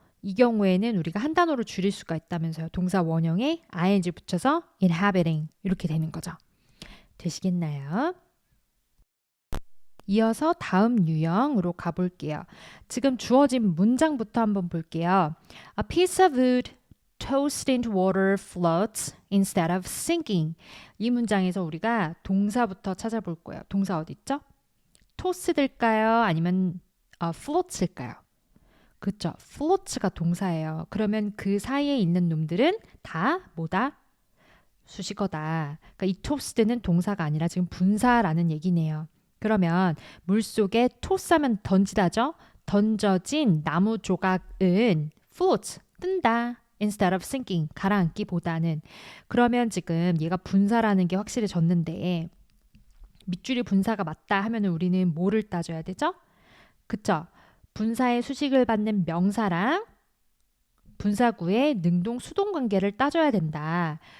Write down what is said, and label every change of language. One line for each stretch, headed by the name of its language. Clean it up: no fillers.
Korean: 이 경우에는 우리가 한 단어로 줄일 수가 있다면서요. 동사 원형에 ing 붙여서 inhabiting 이렇게 되는 거죠. 되시겠나요? 이어서 다음 유형으로 가볼게요. 지금 주어진 문장부터 한번 볼게요.
English: A piece of wood tossed into water floats instead of sinking.
Korean: 이 문장에서 우리가 동사부터 찾아볼 거예요. 동사 어디 있죠? 토스될까요? 아니면 floats일까요? 그렇죠. floats가 동사예요. 그러면 그 사이에 있는 놈들은 다 뭐다? 수식어다. 그러니까 이 tossed는 동사가 아니라 지금 분사라는 얘기네요. 그러면 물속에 토스하면 던지다죠? 던져진 나무 조각은 floats, 뜬다.
English: instead of sinking,
Korean: 가라앉기보다는. 그러면 지금 얘가 분사라는 게 확실해졌는데 밑줄이 분사가 맞다 하면 우리는 뭐를 따져야 되죠? 그쵸? 분사의 수식을 받는 명사랑 분사구의 능동 수동 관계를 따져야 된다.